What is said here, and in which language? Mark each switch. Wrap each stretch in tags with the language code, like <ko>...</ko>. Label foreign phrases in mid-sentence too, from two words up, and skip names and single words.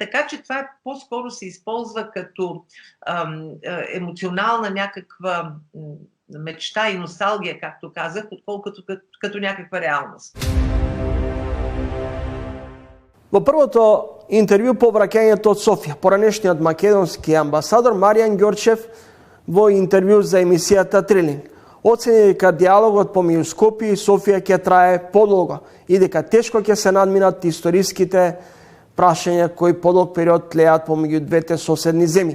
<bg>Така че това по-скоро се използва като емоционална някаква мечта и носталгия, както казах, отколкото като някаква реалност.</bg> <mk>Во првото интервју по враќањето од Софија, поранешниот македонски амбасадор Маријан Ѓорчев во интервју за емисијата Трилинг оцени дека диалогот помеѓу Скопје и Софија ќе трае подолго и дека тешко ќе се надминат историските прашања кои подолг период тлеат помеѓу двете соседни земји.</mk>